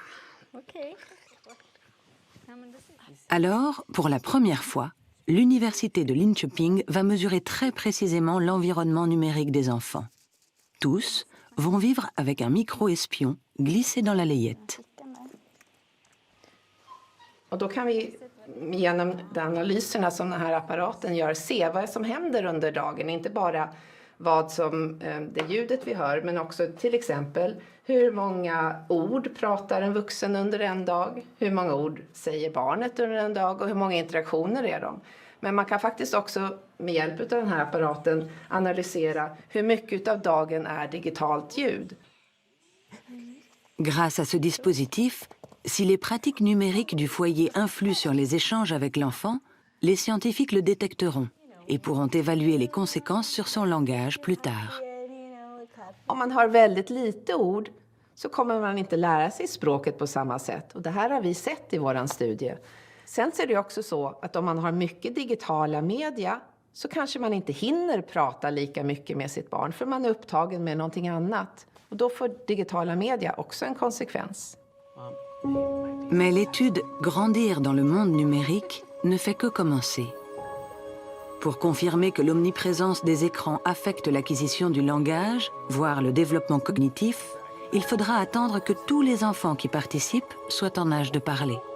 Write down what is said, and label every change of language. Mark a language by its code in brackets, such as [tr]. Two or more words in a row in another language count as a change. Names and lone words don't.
[fr] Alors, pour la première fois, l'université de Linköping va mesurer très précisément l'environnement numérique des enfants. Tous vont vivre avec un micro-espion glissé dans la layette. [sv] Och då kan vi genom de analyserna som den här apparaten gör se vad som händer under dagen. Inte bara vad som det ljudet vi hör, men också till exempel hur många ord pratar en vuxen under en dag, hur många ord säger barnet under en dag och hur många interaktioner är de. Men man kan faktiskt också med hjälp av den här apparaten analysera hur mycket av dagen är digitalt ljud. [fr] Grâce à ce dispositif, si les pratiques numériques du foyer influent sur les échanges avec l'enfant, les scientifiques le détecteront et pourront évaluer les conséquences sur son langage plus tard. [sv] Om man har väldigt lite ord så kommer man inte lära sig språket på samma sätt. Och det här har vi sett i våran studie. Sen är det också så att om man har mycket digitala media så kanske man inte hinner prata lika mycket med sitt barn för man är upptagen med någonting annat. Och då får digitala media också en konsekvens. [fr] Mais l'étude Grandir dans le monde numérique ne fait que commencer. Pour confirmer que l'omniprésence des écrans affecte l'acquisition du langage, voire le développement cognitif, il faudra attendre que tous les enfants qui participent soient en âge de parler.